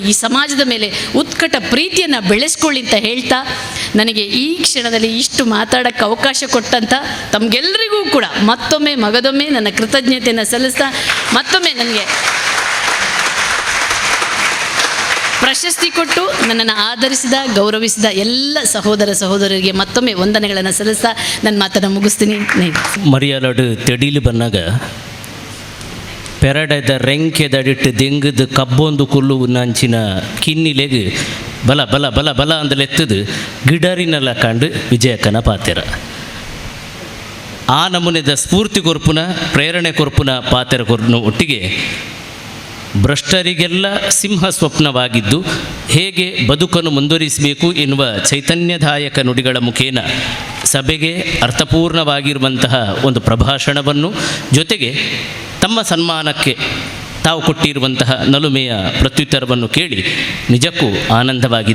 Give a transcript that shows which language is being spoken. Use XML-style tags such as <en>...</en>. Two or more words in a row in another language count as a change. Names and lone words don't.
<kn>ಈ ಸಮಾಜದ ಮೇಲೆ ಉತ್ಕಟ ಪ್ರೀತಿಯನ್ನು ಬೆಳೆಸ್ಕೊಳ್ಳಿ ಅಂತ ಹೇಳ್ತಾ, ನನಗೆ ಈ ಕ್ಷಣದಲ್ಲಿ ಇಷ್ಟು ಮಾತಾಡೋಕ್ಕೆ ಅವಕಾಶ ಕೊಟ್ಟಂಥ ತಮಗೆಲ್ಲರಿಗೂ ಕೂಡ ಮಗದೊಮ್ಮೆ ನನ್ನ ಕೃತಜ್ಞತೆಯನ್ನು ಸಲ್ಲಿಸ್ತಾ, ಮತ್ತೊಮ್ಮೆ ನನಗೆ ಪ್ರಶಸ್ತಿ ಕೊಟ್ಟು ನನ್ನನ್ನು ಆಧರಿಸಿದ, ಗೌರವಿಸಿದ ಎಲ್ಲ ಸಹೋದರ ಸಹೋದರರಿಗೆ ಮತ್ತೊಮ್ಮೆ ವಂದನೆಗಳನ್ನು ಸಲ್ಲಿಸ್ತಾ ನನ್ನ ಮಾತನ್ನು ಮುಗಿಸ್ತೀನಿ.</kn> <tcy>ಮರಿಯಾಲಡು ತೆಡೀಲಿ ಬಂದಾಗ ಪೆರಡದ ರೆಂಕೆದಡಿಟ್ಟು ದೆಂಗದು ಕಬ್ಬೊಂದು ಕುಲ್ಲು ನಂಚಿನ ಕಿನ್ನಿಲೆಗೆ ಬಲ ಬಲ ಬಲ ಬಲ ಅಂದಲೆತ್ತದು ಗಿಡರಿನೆಲ್ಲ ಕಂಡು ವಿಜಯಕ್ಕನ ಪಾತೆರ. ಆ ನಮೂನೆದ ಸ್ಫೂರ್ತಿ ಕೊರ್ಪುನ, ಪ್ರೇರಣೆ ಕೊರ್ಪುನ ಪಾತೆರ ಕೊರ್ನ</tcy> <kn>ಒಟ್ಟಿಗೆ ಭ್ರಷ್ಟರಿಗೆಲ್ಲ ಸಿಂಹ ಸ್ವಪ್ನವಾಗಿದ್ದು ಹೇಗೆ ಬದುಕನ್ನು ಮುಂದುವರಿಸಬೇಕು ಎನ್ನುವ ಚೈತನ್ಯದಾಯಕ ನುಡಿಗಳ ಮುಖೇನ ಸಭೆಗೆ ಅರ್ಥಪೂರ್ಣವಾಗಿರುವಂತಹ ಒಂದು ಪ್ರಭಾಷಣವನ್ನು, ಜೊತೆಗೆ ತಮ್ಮ ಸನ್ಮಾನಕ್ಕೆ ತಾವು ಕೊಟ್ಟಿರುವಂತಹ ನಲುಮೆಯ ಪ್ರತ್ಯುತ್ತರವನ್ನು ಕೇಳಿ ನಿಜಕ್ಕೂ ಆನಂದವಾಗಿದೆ.</kn>